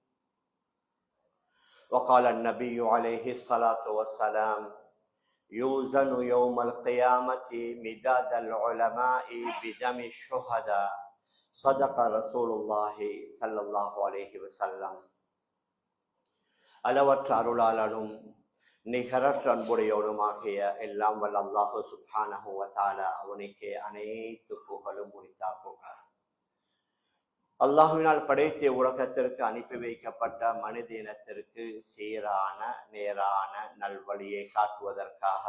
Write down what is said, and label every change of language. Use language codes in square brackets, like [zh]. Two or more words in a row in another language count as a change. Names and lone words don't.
[ar] وقال النبي عليه الصلاة والسلام يوزن يوم القيامة مداد العلماء بدم الشهداء صدق رسول الله صلى الله عليه وسلم. [ta] அளவற்ற அருளாளனும் நிகரற்ற அன்புடையவனுமாகிய எல்லாம் வல்ல அல்லாஹு [ar] سبحانه وتعالى [ta] அவனுக்கே அனைத்து புகழும் உரித்தாக்குக. அல்லாஹுவினால் படைத்த உலகத்திற்கு அனுப்பி வைக்கப்பட்ட மனித இனத்திற்கு சீரான நேரான நல்வழியை காட்டுவதற்காக